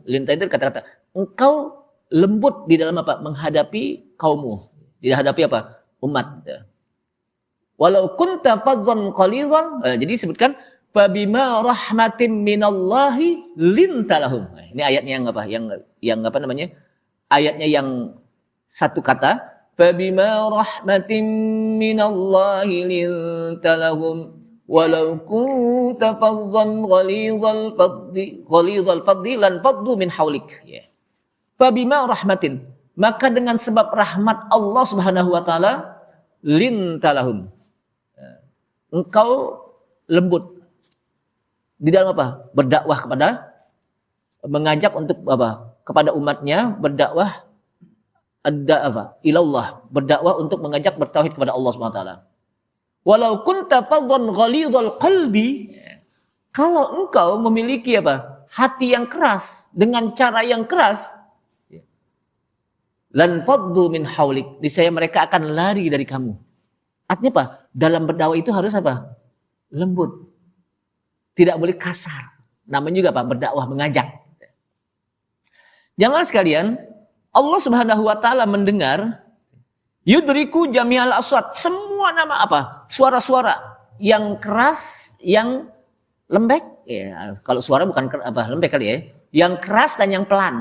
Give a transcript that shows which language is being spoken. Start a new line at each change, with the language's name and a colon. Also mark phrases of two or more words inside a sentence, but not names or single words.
Indonesian: Linta itu kata-kata engkau lembut di dalam menghadapi kaummu, dihadapi umat.
Arabic: ولو كنت فظا غليظا,
Indonesian: jadi disebutkan
Arabic: فبما رحمة من الله لنت لهم.
Indonesian: Ini ayatnya yang ayatnya yang satu kata,
Arabic: فبما رحمة من الله لنت لهم ولو كنت فظا غليظ القلب لانفضوا من حولك. فبما رحمة,
Indonesian: maka dengan sebab rahmat Allah
Arabic: سبحانه وتعالى,
Indonesian: lintalahum, engkau lembut di dalam berdakwah mengajak untuk kepada umatnya, berdakwah ilallah, berdakwah untuk mengajak bertauhid kepada Allah
Arabic: سبحانه وتعالى. ولو كنت فظا غليظ القلب,
Indonesian: kalau engkau memiliki hati yang keras dengan cara yang keras,
Arabic: لانفضوا من حولك,
Indonesian: niscaya mereka akan lari dari kamu. Artinya dalam berdakwah itu harus lembut. Tidak boleh kasar. Namanya juga berdakwah, mengajak. Jangan sekalian, Allah
Arabic: سبحانه وتعالى
Indonesian: mendengar
Arabic: يدرك جميع الأصوات,
Indonesian: semua nama suara-suara yang keras, yang lembek, ya, kalau suara bukan lembek kali ya, yang keras dan yang pelan.